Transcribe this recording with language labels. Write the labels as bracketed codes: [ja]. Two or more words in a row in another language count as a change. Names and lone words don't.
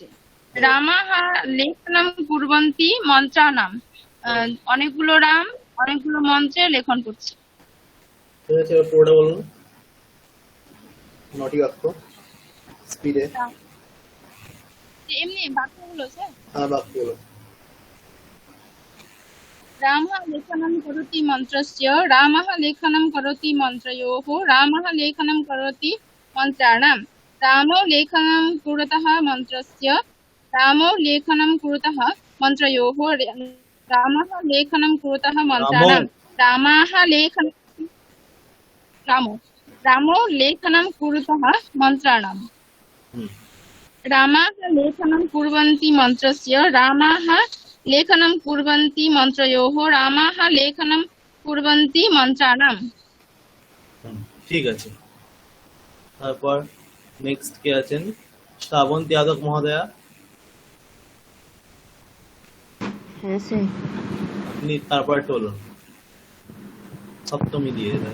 [sa] রামাः লেখনম কুর্বন্তি মন্ত্রানাম, [bn] অনেকগুলো রাম অনেকগুলো মন্ত্রে লেখন করছে। ঠিক আছে, এবার পুরোটা বলুন, নটি বাক্য স্পিডে। এমনি বাক্যগুলো স্যার। হ্যাঁ, বাক্যগুলো। [sa] रामः लेखनं करोति मन्त्रस्य, रामः लेखनं करोति मन्त्रयोः, रामः लेखनं करोति मन्त्राणां, रामो लेखनं कुरुतः मन्त्रस्य, रामो लेखनं कुरुतः मन्त्रयोः, रामः लेखनं कुरुतः मन्त्राणां, रामो लेखनं कुरुतः मन्त्राणां, रामाः लेखनं कुर्वन्ति मन्त्रस्य, रामाः লেখনম কুর্বন্তি মন্ত্রয়োঃ, রামাः লেখনম কুর্বন্তি মন্ত্রাণাম। [bn] ঠিক আছে। তারপর নেক্সট কে আছেন? শ্রাবন্তী যাদব মহোদয়া, হ্যাঁ স্যার। আপনি তারপর একটা বলুন, সপ্তমী দিয়ে।